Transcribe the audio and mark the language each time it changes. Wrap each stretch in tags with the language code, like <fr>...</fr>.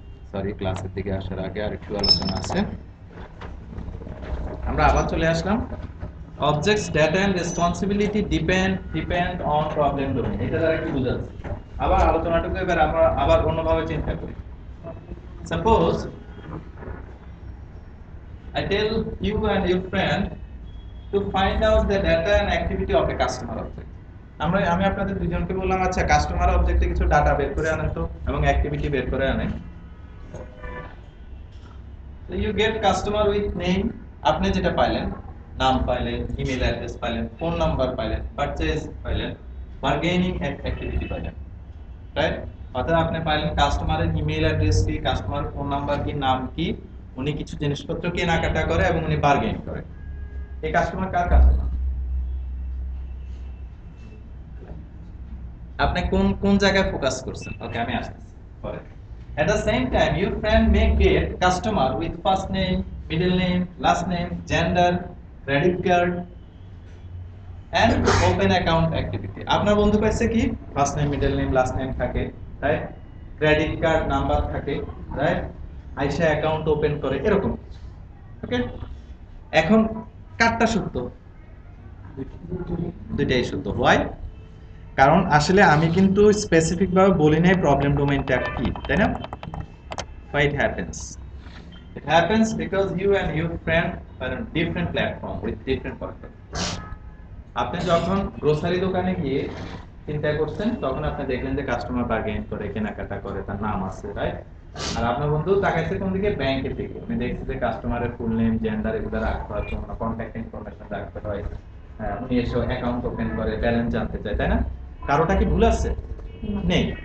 <bn>Sorry, ক্লাসের দিকে আসার আগে আর একটু আলোচনা আছে। আমরা আবার চলে আসলাম। Objects, data and responsibility depend on problem domain. এটা দ্বারা কি বোঝাচ্ছে? আবার আলোচনাটুকু এবার আমরা আবার অন্যভাবে চিন্তা করি।</bn> <en>Suppose I tell you and your friend to find out the data and activity of a customer object.</en> <bn>আমি আপনাদের দুজনকে বললাম আচ্ছা কাস্টমার অবজেক্টে কিছু ডাটা বের করে আনেন তো এবং অ্যাক্টিভিটি বের করে আনেন।</bn> <en>So you get customer with name,</en> <bn>আপনি যেটা পাইলেন, নাম পাইলেন, ইমেল অ্যাড্রেস পাইলেন, ফোন নাম্বার পাইলেন, পারচেজ পাইলেন, বার্গেনিং অ্যাক্টিভিটি পাইলেন, রাইট? অর্থাৎ আপনি পাইলেন কাস্টমারের ইমেল অ্যাড্রেস কি, কাস্টমার ফোন নাম্বার কি, নাম কি, উনি কিছু জিনিসপত্র কেনাকাটা করে এবং উনি বার্গেন করে। এই কাস্টমার কার কাস্টমার? আপনি কোন কোন জায়গায় ফোকাস করছেন? ওকে, আমি আসতেছি পরে।</bn> <en>At the same time, your friend may get customer with first name, middle name, last name, gender, credit card, and open account activity.</en> <bn>আপনার বন্ধু পাইছে কি? First name, middle name, last name থাকে, রাইট? ক্রেডিট কার্ড নাম্বার থাকে, right? আইসা account open করে, এরকম। ওকে, এখন কারটা সত্য? দুইটাই সত্য। হোয়াই? কারণ আসলে আমি কিন্তু স্পেসিফিক ভাবে বলি নাই প্রবলেম ডোমেইনটা কি, তাই না?</bn> <en>Why it happens? It happens because you and your friend are on different platform with different purpose.</en> <bn>আপনি যখন গ্রোসারি দোকানে গিয়ে চিন্তা করছেন, তখন আপনি দেখলেন যে কাস্টমার বার্গেন করে, কেনাকাটা করে, তার নাম আছে, রাইট? আর আপনার বন্ধু তাকাইছে কোন দিকে? ব্যাংকের দিকে। উনি দেখছে যে কাস্টমারের ফুল নেম, জেন্ডার এগুলো রাখতে হয়, কোনো কন্ট্যাক্ট ইনফরমেশন রাখতে হয়, উনি এসে অ্যাকাউন্ট ওপেন করে, ব্যালেন্স জানতে চায়, তাই না? কারোটা কি ভুল আছে? নেই।</bn>